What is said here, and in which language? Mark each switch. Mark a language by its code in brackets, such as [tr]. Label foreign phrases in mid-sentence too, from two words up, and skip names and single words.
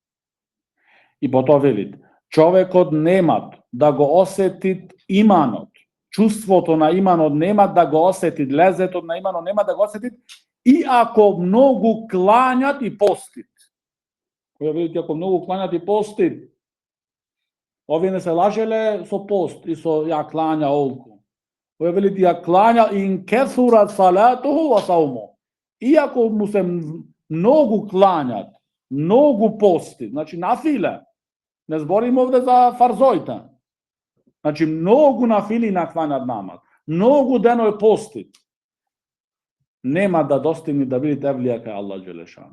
[mk] И потоа велит, човекот нема да го осети иманот, чувството на иманот нема да го осети, лезетот на иманот нема да го осети, и ако многу клањат и постит. Која велите, ако многу клањат и постит, овие не се лажеле со пост и со ја клања олку. Која велите, ја клања [ar] إن كثرت صلاته وصومه. [mk] Иако му се многу клањат, многу пости, значи нафиле, не зборим овде за фарзојта. Значи, многу нафили накланат намаз, многу деној пости, нема да достигне да биде евлија кај Аллах Джелешану.